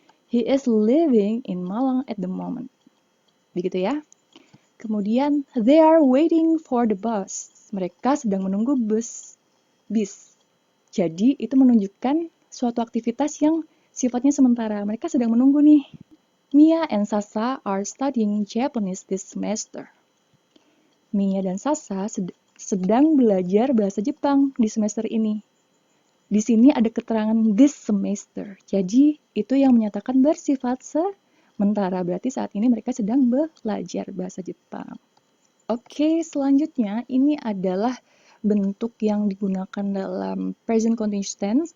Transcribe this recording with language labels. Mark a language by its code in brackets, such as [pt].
[en] He is living in Malang at the moment. [id] Begitu ya. Kemudian [en] they are waiting for the bus. [id] Mereka sedang menunggu bis. Jadi itu menunjukkan suatu aktivitas yang sifatnya sementara. Mereka sedang menunggu nih. [en] Mia and Sasa are studying Japanese this semester. [id] Mia dan Sasa sedang belajar bahasa Jepang di semester ini. Di sini ada keterangan this semester. Jadi, itu yang menyatakan bersifat sementara. Berarti saat ini mereka sedang belajar bahasa Jepang. Oke, selanjutnya ini adalah bentuk yang digunakan dalam present continuous tense.